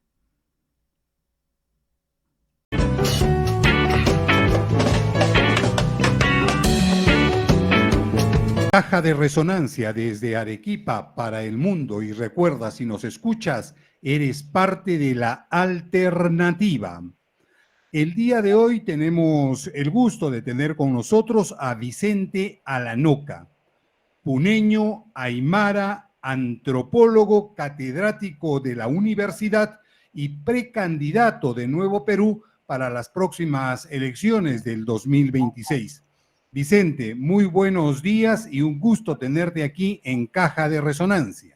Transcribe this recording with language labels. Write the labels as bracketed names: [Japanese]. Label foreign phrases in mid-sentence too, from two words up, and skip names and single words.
[Spanish] Caja de resonancia desde Arequipa para el mundo, y recuerda, si nos escuchas, eres parte de la alternativa. El día de hoy tenemos el gusto de tener con nosotros a Vicente Alanoca, puneño, aymara, antropólogo, catedrático de la universidad y precandidato de Nuevo Perú para las próximas elecciones del 2026. Vicente, muy buenos días y un gusto tenerte aquí en Caja de Resonancia.